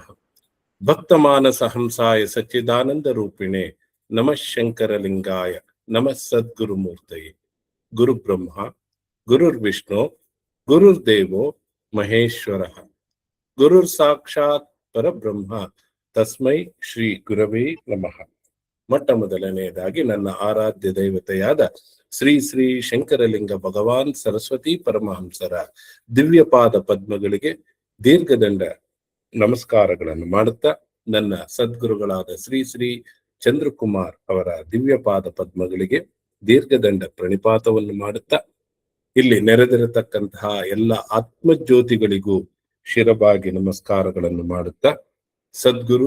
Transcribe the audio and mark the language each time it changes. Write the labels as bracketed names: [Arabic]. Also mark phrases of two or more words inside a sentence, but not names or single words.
[Sanskrit] ಭಕ್ತಮಾನಸ ಹಂಸಾಯ ಸಚ್ಚಿದಾನಂದ ರೂಪಿಣೆ ನಮಃ ಶಂಕರಲಿಂಗಾಯ ನಮಃ ಸದ್ಗುರುಮೂರ್ತಯೇ. ಗುರು ಬ್ರಹ್ಮ ಗುರುರ್ ವಿಷ್ಣು ಗುರುರ್ದೇವೋ ಮಹೇಶ್ವರ ಗುರುರ್ ಸಾಕ್ಷಾತ್ ಪರಬ್ರಹ್ಮ ತಸ್ಮೈ ಶ್ರೀ ಗುರವೇ ನಮಃ. [Kannada] ಮೊಟ್ಟ ಮೊದಲನೆಯದಾಗಿ ನನ್ನ ಆರಾಧ್ಯ ದೈವತೆಯಾದ ಶ್ರೀ ಶ್ರೀ ಶಂಕರಲಿಂಗ ಭಗವಾನ್ ಸರಸ್ವತಿ ಪರಮಹಂಸರ ದಿವ್ಯಪಾದ ಪದ್ಮಗಳಿಗೆ ದೀರ್ಘದಂಡ ನಮಸ್ಕಾರಗಳನ್ನು ಮಾಡುತ್ತಾ, ನನ್ನ ಸದ್ಗುರುಗಳಾದ ಶ್ರೀ ಶ್ರೀ ಚಂದ್ರಕುಮಾರ್ ಅವರ ದಿವ್ಯಪಾದ ಪದ್ಮಗಳಿಗೆ ದೀರ್ಘದಂಡ ಪ್ರಣಿಪಾತವನ್ನು ಮಾಡುತ್ತಾ, ಇಲ್ಲಿ ನೆರೆದಿರತಕ್ಕಂತಹ ಎಲ್ಲ ಆತ್ಮಜ್ಯೋತಿಗಳಿಗೂ ಶಿರಬಾಗಿ ನಮಸ್ಕಾರಗಳನ್ನು ಮಾಡುತ್ತಾ, ಸದ್ಗುರು